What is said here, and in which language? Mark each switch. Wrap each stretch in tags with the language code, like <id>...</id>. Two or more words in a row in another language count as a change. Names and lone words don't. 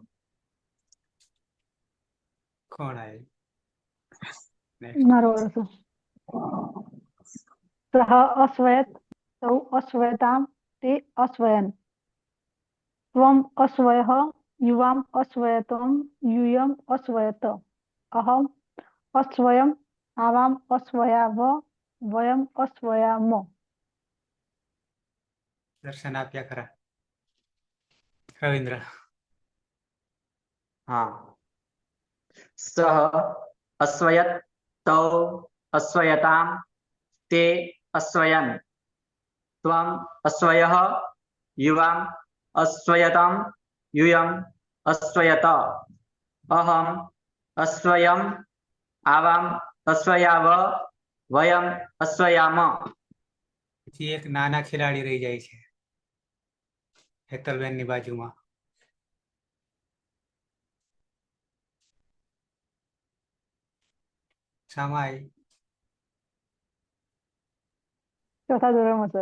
<hi>कौन आए</hi> <gu>મારો વારો છે.</gu> <sa>सह अस्वयत तौ अस्वयताम ते अस्वयन त्वम अस्वयः युवाम अस्वयतम यूयम अश्वयत अहम अश्वयम आवाम अश्वयाव वयम अश्वयाम.</sa> <gu>દર્શન આપ્યા ખરા રવિંદ્ર</gu> <sa>हाँ सह अश्वयत तौ अश्वयताम ते अश्वयन त्वम अश्वयः युवाम अश्वयतम यूयम अश्वयत अहम अश्वयम आवाम अश्वयाव वयम अश्वयाम.</sa> <gu>પછી એક નાના ખેલાડી રહી જાય છે હેતલબેન ની બાજુમાં. શામાં આવી? ચોથા ધોરણમાં સર.</gu>